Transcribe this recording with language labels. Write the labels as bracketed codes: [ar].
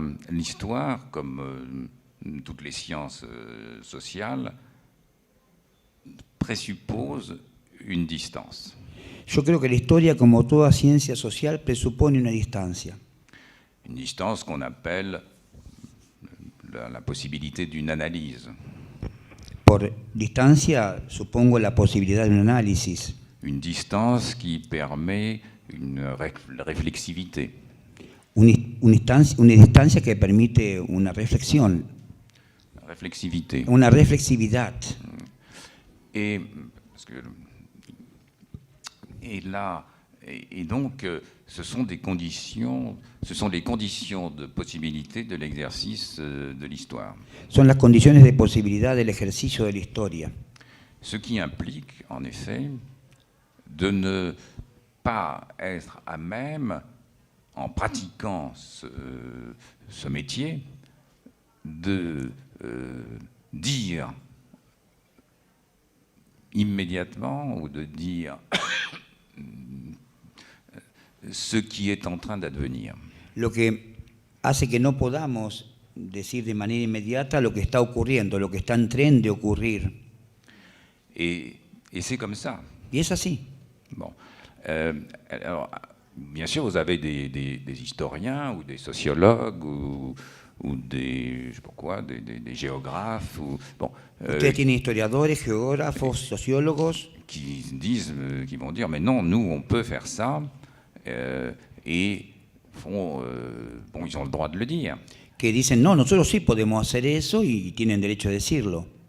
[fr] L'histoire, comme toutes les sciences sociales, présuppose une distance. [es] Yo creo que la historia, como toda ciencia social, presupone una distancia. [fr] Une distance qu'on appelle la possibilité d'une analyse. [es] Por distancia, supongo la posibilidad de un análisis. [fr] Une distance qui permet une réflexivité. [es] Una distancia que permite una reflexión, [fr] Réflexivité. [es] una reflexividad. [fr] Et, donc, ce sont les conditions de possibilité de l'exercice de l'histoire. [es] Son las condiciones de posibilidad del ejercicio de la historia. [fr] Ce qui implique, en effet, de ne pas être à même, en pratiquant ce métier, de dire immédiatement ou de dire ce qui est en train d'advenir. [es] Lo que hace que no podamos decir de manera inmediata lo que está ocurriendo, lo que está en tren de ocurrir. [fr] Et c'est comme ça. [es] Y es así. [fr] Bon. Alors, bien sûr, vous avez des historiens ou des sociologues ou des, je sais pas quoi, des géographes. Bon, [es] Ustedes tienen historiadores, geógrafos, sociólogos [fr] qui vont dire, mais non, nous, on peut faire ça. Et bon, ils ont le droit de le dire. [es] que dicen, no, nosotros sí podemos hacer eso y tienen derecho a decirlo.